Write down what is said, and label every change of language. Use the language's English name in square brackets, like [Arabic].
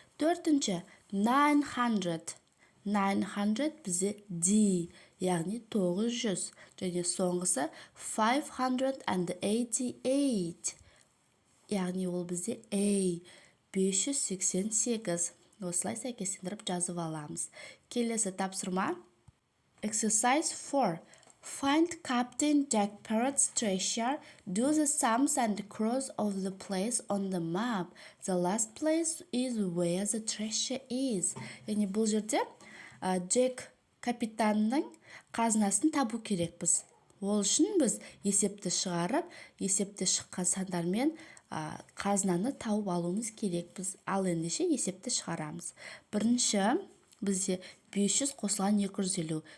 [Kazakh] Төртінші 900. 900 бізде яғни 900. Және соңғысы 588. Яғни ол бізде 588. Осылай сәйкестендіріп жазып аламыз. Келесі тапсырма. Exercise 4. [English] Find Captain Jack Parrot's treasure. Do the sums and cross off the place on the map. The last place is where the treasure is. [Kazakh] Яғни бұл жерде Джек капитанның қазынасын табу керекпіз. Ол үшін біз есепті шығарып, есепті шыққан сандармен қазынаны тауып алуымыз керекпіз. Ал ендеше есепті шығарамыз. Бірінші бізде 500 қосылған 250.